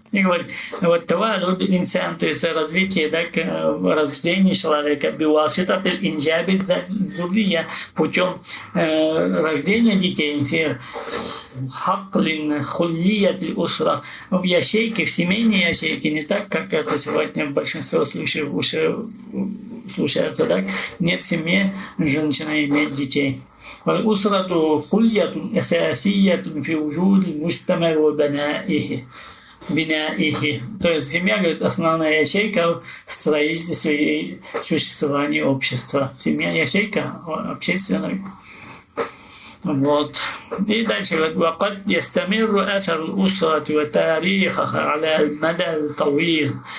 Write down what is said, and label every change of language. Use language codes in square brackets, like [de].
[ru] И говорит, вот тавалуд инсан, то есть развитие, рождение человека, [ar] биуаситат инджаби зурия, [ru] путем рождения детей, [ar] хаклин хулият усра, [ru] в ящейке, в семейной ящейке, не так, как это сегодня в большинстве случаев случается, так? Нет семьи, женщина имеет детей. [ar] والأسرة خلية أساسية في وجود المجتمع وبنائه. [ru] То есть семья, говорит, основная ячейка в строительстве и существовании общества. Семья ячейка общественная. Вот. И дальше говорит, [ar] وقد يستمر أثر الأسرة وتاريخها على المدى الطويل.